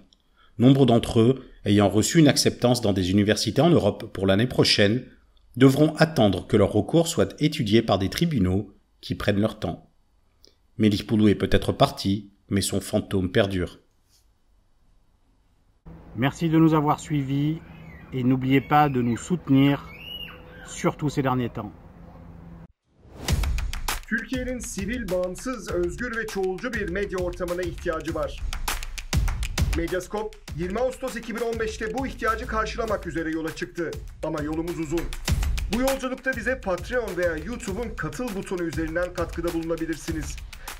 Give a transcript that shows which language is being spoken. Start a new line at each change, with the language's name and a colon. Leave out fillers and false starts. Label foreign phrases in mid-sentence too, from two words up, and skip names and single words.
French: Nombre d'entre eux, ayant reçu une acceptance dans des universités en Europe pour l'année prochaine, devront attendre que leur recours soit étudié par des tribunaux qui prennent leur temps. Melih Bulu est peut-être parti, mais son fantôme perdure. Merci de nous avoir suivis et n'oubliez pas de nous soutenir, surtout ces derniers temps.
Turkish: Türkiye'nin sivil, bağımsız, özgür ve çoğulcu bir medya ortamına ihtiyacı var. Medyascope 20 Ağustos 2015'te bu ihtiyacı karşılamak üzere yola çıktı. Ama yolumuz uzun. Bu yolculukta bize Patreon veya YouTube'un katıl butonu üzerinden katkıda bulunabilirsiniz.